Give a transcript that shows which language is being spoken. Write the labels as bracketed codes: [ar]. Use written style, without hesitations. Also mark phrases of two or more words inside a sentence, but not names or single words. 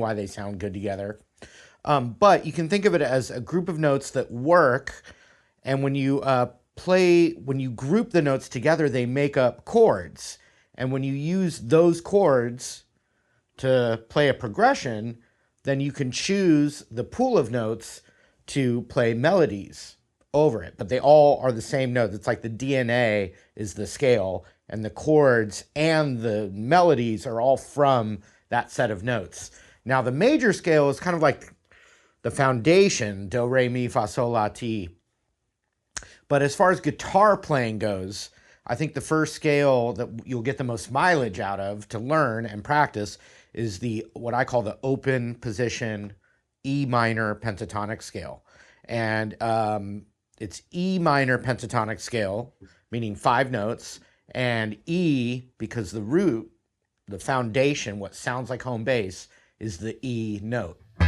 [en] why they sound good together, but you can think of it as a group of notes that work, and when you group the notes together, they make up chords, and when you use those chords to play a progression, then you can choose the pool of notes to play melodies over it, but they all are the same note. It's like the DNA is the scale, and the chords and the melodies are all from that set of notes. Now, the major scale is kind of like the foundation, do, re, mi, fa, sol, la, ti. But as far as guitar playing goes, I think the first scale that you'll get the most mileage out of to learn and practice is what I call the open position E minor pentatonic scale. And it's E minor pentatonic scale, meaning 5 notes, and E, because the root, the foundation, what sounds like home base, is the E note.